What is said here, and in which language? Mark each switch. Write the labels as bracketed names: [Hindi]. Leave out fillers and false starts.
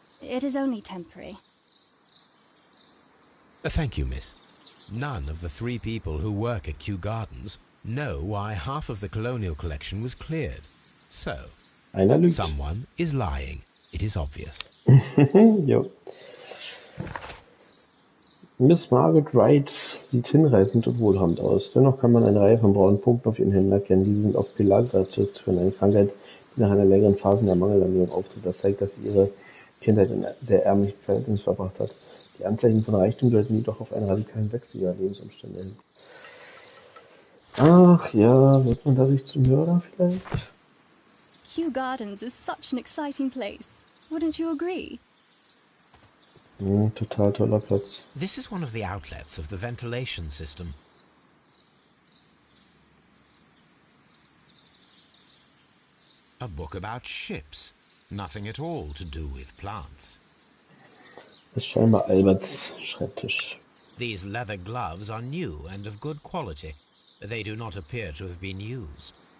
[English] It is only temporary. Thank you, miss. None of the 3 people who work at Kew Gardens know why half of the colonial collection was cleared. So, someone is lying. It is obvious. Jo. [German] Miss Margaret Wright sieht hinreißend und wohlhabend aus. Dennoch kann man eine Reihe von braunen Punkten auf ihren Händen erkennen. Diese sind auf Pellagra zurückzuführen, eine Krankheit, die nach einer längeren Phase der Mangelernährung auftritt. Das zeigt, dass sie ihre Kindheit in sehr ärmlichen Verhältnissen verbracht hat. Die Anzeichen von Reichtum deuten jedoch auf einen radikalen Wechsel ihrer Lebensumstände hin. Ach ja, wird man dadurch zum Mörder vielleicht? [English] Kew Gardens is such an exciting place. Wouldn't you agree? [German] Total toller Platz. [English] This is one of the outlets of the ventilation system. A book about ships. Nothing at all to do with plants. [German] Das ist scheinbar Alberts Schreibtisch. [English] These leather gloves are new and of good quality. They do not appear to have been used.